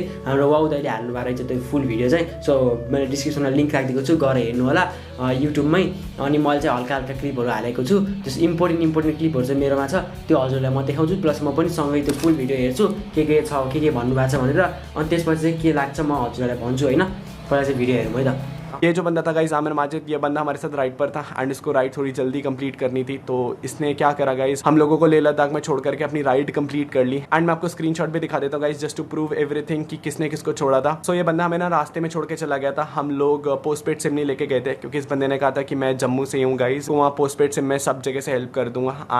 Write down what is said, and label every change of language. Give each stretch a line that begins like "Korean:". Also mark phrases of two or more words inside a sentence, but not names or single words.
Nepali: हाम्रो वाउ दाइले हाल्नु भएको रहेछ त्यो
English: full video
Nepali: चाहिँ। सो मैले डिस्क्रिप्सनमा लिङ्क राखिदिएको छु, गएर हेर्नु होला युट्युबमै। अनि मैले चाहिँ हल्का हल्का क्लिपहरू हालेको छु, त्यस इम्पोर्टेन्ट क्लिपहरू चाहिँ मेरोमा छ, त्यो हजुरलाई म देखाउँछु। प्लस म पनि सँगै त्यो
English: full video
Nepali: हेर्छु के छ के भन्नुभएको छ भनेर। अनि त्यसपछि चाहिँ के लाग्छ म हजुरलाई भन्छु होइन। पहिला चाहिँ भिडियो हेरौँ है त।
Hindi: ये जो बंदा था गाइस आमिर माजिद, ये बंदा हमारे साथ राइड पर था एंड इसको राइड थोड़ी जल्दी कंप्लीट करनी थी। तो इसने क्या करा गाइस, हम लोगों को लेह लद्दाख में छोड़ करके अपनी राइड कंप्लीट कर ली। एंड मैं आपको स्क्रीनशॉट भी दिखा देता हूँ गाइस
English: just to prove everything
Hindi: कि किसने किसको छोड़ा था। सो ये बंदा हमें ना रास्ते में छोड़ के चला गया था। हम लोग
English: post paid SIM
Hindi: नहीं लेके गए थे क्योंकि इस बंदे ने कहा था कि मैं जम्मू से हूँ गाइस, तो वहाँ
English: post paid SIM
Hindi: में सब जगह से हेल्प कर दूंगा।